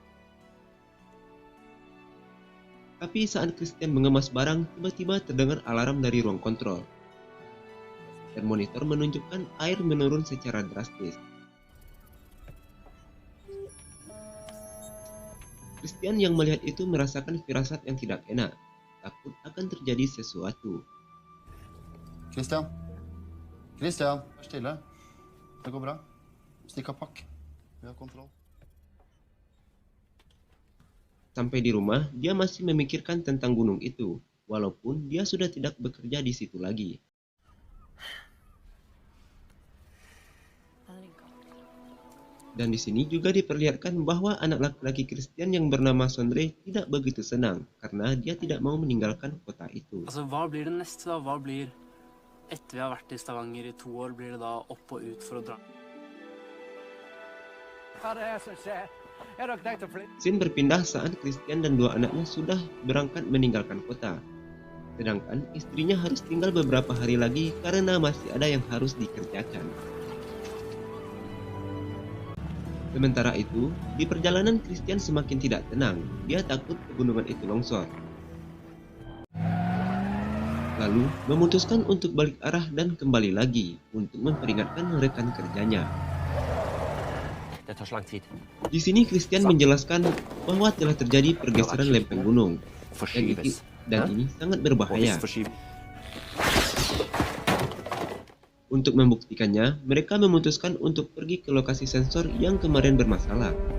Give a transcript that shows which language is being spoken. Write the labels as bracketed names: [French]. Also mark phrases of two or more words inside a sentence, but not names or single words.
[Indonesian] Tapi saat Christian mengemas barang, tiba-tiba terdengar alarm dari ruang kontrol. Dan monitor menunjukkan air menurun secara drastis. Christian yang melihat itu merasakan firasat yang tidak enak, takut akan terjadi sesuatu. [Norwegian] Christian? Christian, vær stille. Det går bra. Stikk av pakk. Vi har kontroll. [Indonesian] Sampai di rumah, dia masih memikirkan tentang gunung itu, walaupun dia sudah tidak bekerja di situ lagi. Dan di sini juga diperlihatkan bahwa anak laki-laki Christian yang bernama Sondre tidak begitu senang karena dia tidak mau meninggalkan kota itu. [Norwegian] Altså, hva blir det neste da? Hva blir etter vi har vært i Stavanger i 2 år, blir det da opp og ut for å dra? Hva er det som skjer? Er dere tenkt å flytte? [Indonesian] Scene berpindah saat Christian dan dua anaknya sudah berangkat meninggalkan kota. Sedangkan istrinya harus tinggal beberapa hari lagi karena masih ada yang harus dikerjakan. Sementara itu, di perjalanan Christian semakin tidak tenang. Dia takut pegunungan itu longsor. Lalu memutuskan untuk balik arah dan kembali lagi untuk memperingatkan rekan kerjanya. [Norwegian] Det tar så lang tid. [Indonesian] Di sini Christian menjelaskan bahwa telah terjadi pergeseran lempeng gunung dan ini sangat berbahaya. Untuk membuktikannya, mereka memutuskan untuk pergi ke lokasi sensor yang kemarin bermasalah.